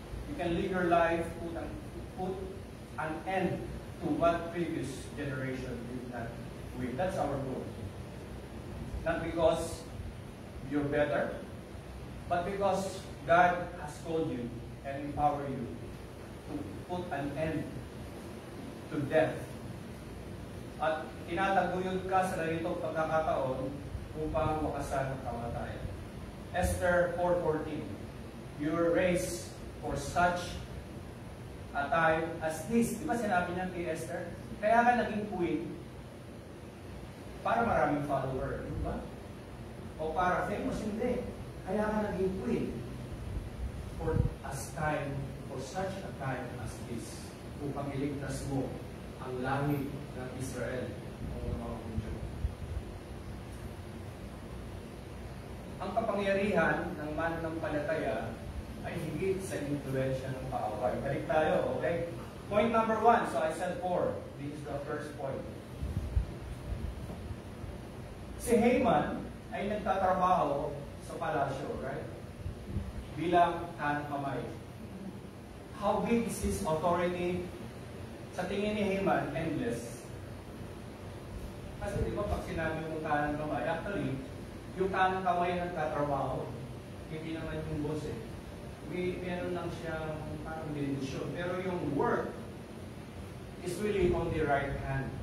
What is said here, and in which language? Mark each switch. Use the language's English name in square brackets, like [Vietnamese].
[English] You can live your life, put an end to what previous generation did not win. That's our goal. Not because you're better, but because God has called you and empowered you to put an end to death. [Filipino] At tinataguyod ka sa ganitong pagkakataon upang wakasan ang kamatayan. [English] Esther 4:14, you were raised for such a time as this. [Filipino] Di ba sinabi niya kay Esther? Kaya ka naging queen para maraming follower. Di ba? O para famous, hindi. Kaya ka naging [English] queen for such a time as this. [Filipino] Upang iligtas mo ang lahi ng Israel o ng mga Hudyo. Ang kapangyarihan ng mananampalataya ay higit sa influensya ng kaaway. Balik tayo, [English] okay? Point number 1. So I said 4. This is the first point. [Filipino] Si Haman ay nagtatrabaho sa palasyo, right? Bilang kanang kamay. [English] How big is his authority? [Filipino] Sa tingin ni Haman, endless. Kasi di ba pag sinabi mong kanang kamay, actually, yung kanang kamay ang nagtatrabaho. Hindi naman yung boss eh. Meron lang siyang parang benedisyon. Pero yung [English] work is really on the right hand.